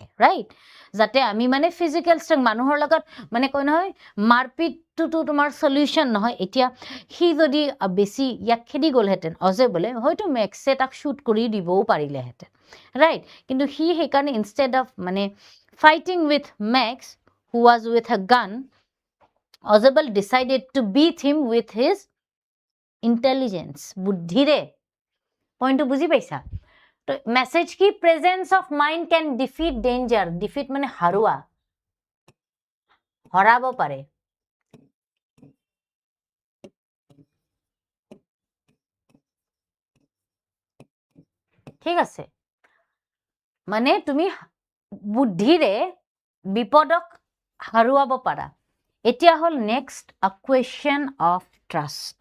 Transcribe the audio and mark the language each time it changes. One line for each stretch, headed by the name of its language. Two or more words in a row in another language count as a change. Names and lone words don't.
Assamese: ৰাইট যাতে আমি মানে
English: physical strength
Assamese: মানুহৰ লগত মানে কই নহয় মাৰপিটটো তোমাৰ সলিউশন নহয় এতিয়া হি যদি বেছি ইয়াক খেদি গলহেতেন অজেবলে হয়তো মেক্সে তাক শুট কৰি দিবও পাৰিলেহেতেন ৰাইট কিন্তু হি হেকাৰণে
English: instead of
Assamese: মানে
English: fighting with Max who was with a gun Ajebol decided to beat him with his intelligence
Assamese: বুদ্ধিৰে পইণ্টটো বুজি পাইছা তো মেসেজ কি
English: presence of mind can defeat danger defeat
Assamese: মানে হাৰুৱা হৰাব পাৰে ঠিক আছে মানে তুমি বুদ্ধিৰে বিপদক হাৰুৱাব পাৰা এতিয়া হল
English: next a question of trust